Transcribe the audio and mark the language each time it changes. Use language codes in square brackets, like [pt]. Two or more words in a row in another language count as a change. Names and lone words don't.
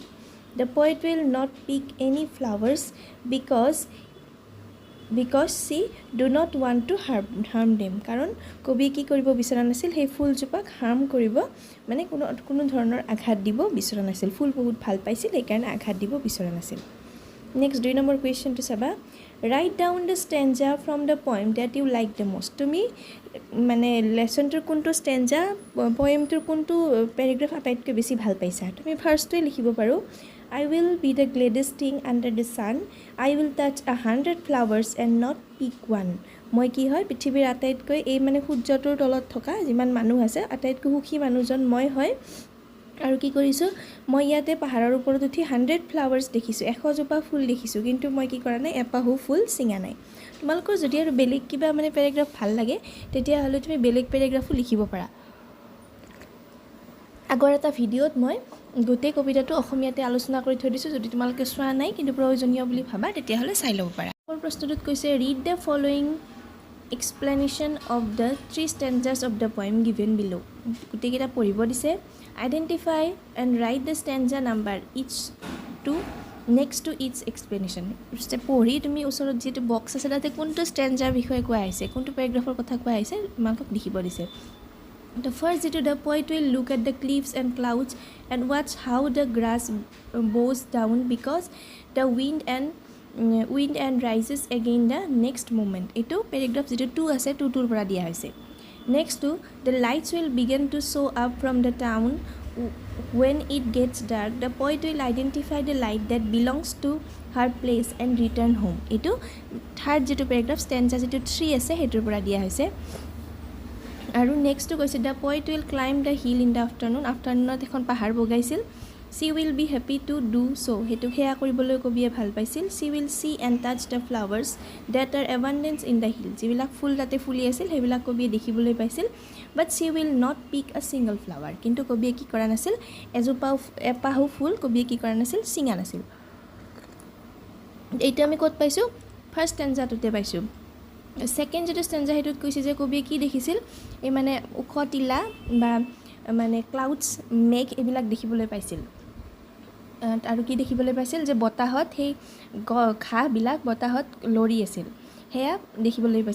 [en] The poet will not pick any flowers because she do not want to harm them. [as] কাৰণ কবি কি কৰিব বিচৰা নাছিল? সেই ফুলজোপাক হাৰ্ম কৰিব মানে কোনো ধৰণৰ আঘাত দিব বিচৰা নাছিল। ফুল বহুত ভাল পাইছিল সেইকাৰণে আঘাত দিব বিচৰা নাছিল। নেক্সট 2 নম্বৰ কুৱেশ্যনটো চাবা [en] write down the stanza from the poem that you like the most. [as] তুমি মানে লেসনটোৰ কোনটো ষ্টেঞ্জা পয়েমটোৰ কোনটো পেৰাগ্ৰাফ আটাইতকৈ বেছি ভাল পাইছা? তুমি ফাৰ্ষ্টটোৱে লিখিব পাৰো [en] I will be the gladdest thing under the sun. I will touch 100 flowers and not pick one. [as] মই কি হয় পৃথিৱীৰ আটাইতকৈ এই মানে সূৰ্যটোৰ তলত থকা যিমান মানুহ আছে আটাইতকৈ সুখী মানুহজন মই হয়। আৰু কি কৰিছোঁ? মই ইয়াতে পাহাৰৰ ওপৰত উঠি 100 ফ্লাৱাৰ্ছ দেখিছোঁ, 100 জোপা ফুল দেখিছোঁ, কিন্তু মই কি কৰা নাই? এপাহো ফুল ছিঙা নাই। তোমালোকৰ যদি আৰু বেলেগ কিবা মানে পেৰাগ্ৰাফ ভাল লাগে তেতিয়াহ'লে তুমি বেলেগ পেৰাগ্ৰাফো লিখিব পাৰা। আগৰ এটা ভিডিঅ'ত মই গোটেই কবিতাটো অসমীয়াতে আলোচনা কৰি থৈ দিছোঁ, যদি তোমালোকে চোৱা নাই কিন্তু প্ৰয়োজনীয় বুলি ভাবা তেতিয়াহ'লে চাই ল'ব পাৰা। প্ৰশ্নটোত কৈছে [en] read the following explanation of the 3 stanzas of the poem given below. [as] গোটেইকেইটা পঢ়িব দিছে। [en] Identify and write the stanza number next to each explanation. [as] পঢ়ি তুমি ওচৰত যিটো বক্স আছে তাতে কোনটো ষ্টেঞ্জাৰ বিষয়ে কোৱা হৈছে, কোনটো পেৰাগ্ৰাফৰ কথা কোৱা হৈছে তোমালোকক লিখিব দিছে। [en] The first যেটো the poet will look at the cliffs and clouds and watch how the grass bows down because the wind and rises again the next moment. [as] এটো পেৰাগ্ৰাফ যেটো 2 আছে 2টোৰ পৰা দিয়া হৈছে। [en] Next to the lights will begin to show up from the town when it gets dark, the poet will identify the light that belongs to her place and return home. [as] এইটো থাৰ্ড যেটো পেৰাগ্ৰাফ ষ্টেঞ্জা যেটো 3 আছে হেতুৰ পৰা দিয়া হৈছে আৰু নেক্সটটো কৈছে [en] the poet will climb the hill in the afternoon. [as] আফটাৰনুনত এখন পাহাৰ বগাইছিল. [en] She will be happy to do so. [as] হেতু হেয়া কৰিবলৈ কবিয়ে ভাল পাইছিল. [en] She will see and touch the flowers that are abundant in the hill. [as] যিবিলাক ফুল তাতে ফুলি আছিল সেইবিলাক কবিয়ে দেখিবলৈ পাইছিল. [en] But she will not pick a single flower. [as] কিন্তু কবিয়ে কি কৰা নাছিল এপাহু ফুল কবিয়ে কি কৰা নাছিল চিঙা নাছিল. এইটো আমি ক'ত পাইছোঁ ফাৰ্ষ্ট ষ্টেঞ্জাটোতে পাইছোঁ. সেকেন্ড যেটো ষ্টেঞ্জা হেতুত কৈছে যে কবিয়ে কি দেখিছিল এই মানে ওখ টিলা বা মানে ক্লাউডছ মেঘ এইবিলাক দেখিবলৈ পাইছিল আৰু কি দেখিবলৈ পাইছিল যে বতাহত সেই ঘাঁহবিলাক বতাহত লৰি আছিল হেয়া দেখিবলৈ পাইছিল.